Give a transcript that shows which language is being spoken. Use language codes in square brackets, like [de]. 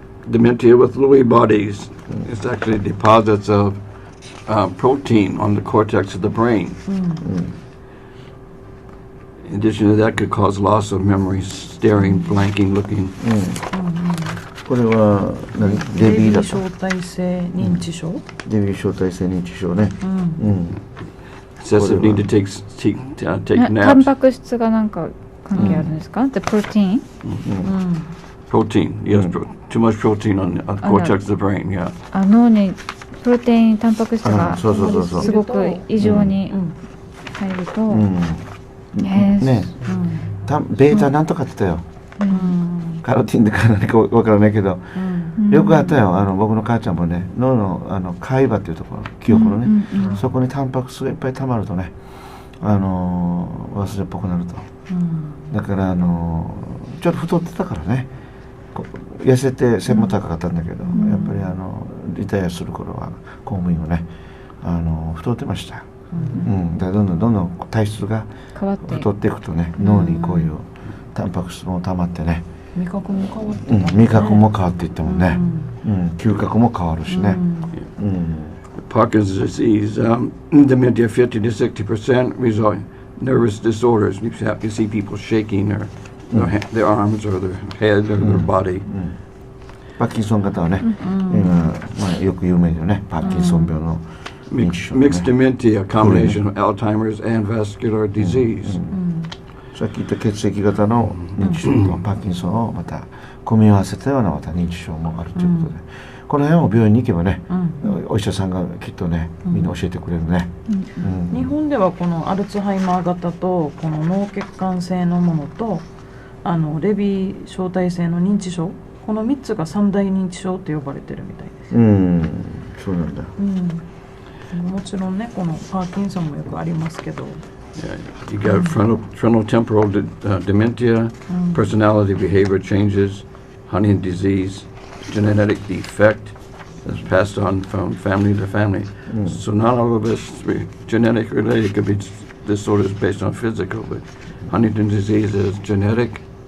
[en] Dementia with Lewy bodies. It's actually deposits of protein on the cortex of the brain. In addition to that, could cause loss of memory, staring, blanking, looking. [ja] これは何？デビーだった。小体性認知症。デビー小体性認知症ね。 [en] Excessive need to take [ja] タン [en] naps. [ja] パク質がなんか関係あるんですか？ [en] The protein? Protein, yes, too much protein on the cortex of the brain, yeah. [ja] 脳にプロテインタンパク質がそう。すごく異常に入ると、ね、ベータなんとかって言ったよ。カロティンでか何かわからないけど、よくあったよ。僕の母ちゃんもね、脳の海馬っていうところ、記憶のね、そこにタンパク質がいっぱい溜まるとね、忘れっぽくなると。だからちょっと太ってたからね。痩せて背も高かったんだけど、やっぱりリタイアする頃は公務員をね太ってました。だからどんどん体質が太っていくとね、脳にこういうタンパク質も溜まってね、味覚も変わってたね。味覚も変わっていってもね、嗅覚も変わるしね。 [en] Parkinson's disease, dementia 50 to 60% result in nervous disorders. You see people shaking their arms or their head or their body. [ja] パーキンソン型はね、今、よく有名だよね、パーキンソン病の認知症、ね。 [en] Mixed dementia, a combination of Alzheimer's and vascular disease. [ja] さっき言った血液型の認知症とパーキンソンをまた組み合わせたようなまた認知症もあるということで、この辺を病院に行けばね、お医者さんがきっとね、みんな教えてくれるね。日本ではこのアルツハイマー型とこの脳血管性のものとレビー小体性の認知症、この3つが三大認知症って呼ばれてるみたいです。そうなんだ。もちろんね、このパーキンソンもよくありますけど。 [en] Yeah, you got frontotemporal dementia, personality behavior changes, Huntington's disease, genetic defect that's passed on from family to family. So not all of it's genetic related. It could be disorders based on physical, but Huntington's disease is genetic.